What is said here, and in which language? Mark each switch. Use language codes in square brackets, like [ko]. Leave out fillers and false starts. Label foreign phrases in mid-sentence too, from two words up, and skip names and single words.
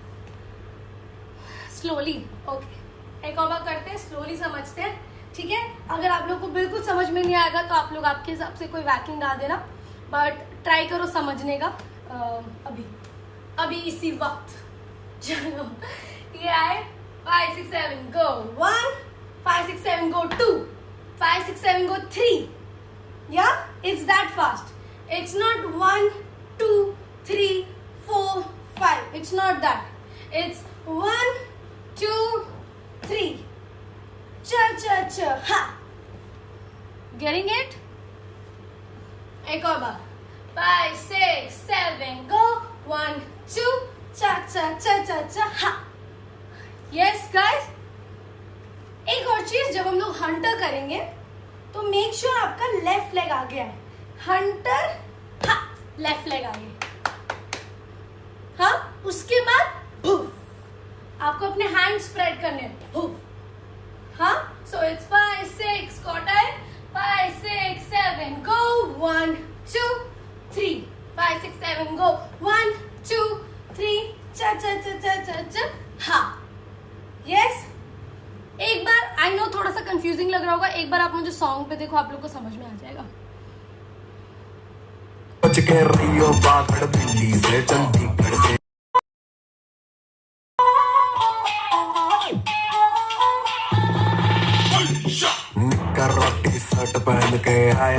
[en] slowly okay [hi] एक और बार करते हैं स्लोली समझते हैं ठीक है अगर आप लोग को बिल्कुल समझ में नहीं आएगा तो आप लोग आपके हिसाब से कोई वैकिंग डाल देना [en] but try [hi] करो समझने का अभी इसी वक्त चलो ये आए 5 6 7 go 1 5 6 7 go [en] 2 5 6 7 go 3 yeah it's that fast it's not 1 2 3 4 5 it's not that it's 1 2 3 cha cha cha ha getting it [hi] एक और बार [en] 5 6 7 go 1 2 cha cha cha cha cha ha yes guys [hi] एक और चीज जब हम लोग हंटर करेंगे तो [en] make sure [hi] आपका [en] left leg [hi] आगे है हंटर हा [en] left leg [hi] आगे हाँ उसके बाद भूफ आपको अपने [en] hand spread [hi] करने भूफ हाँ [en] so it's 5 6 quarter 5 6 7 go 1 2 3 5 6 7 go 1 2 3 cha cha cha cha cha cha ha yes [hi] एक बार [en] I know [hi] थोड़ा सा कंफ्यूजिंग लग रहा होगा एक बार आप मुझे सॉन्ग पे देखो आप लोग को समझ में आ जाएगा बच के रहियो बागड़ बिल्ली से चंडीगढ़ से निक्कर रोटी शर्ट पहन के आया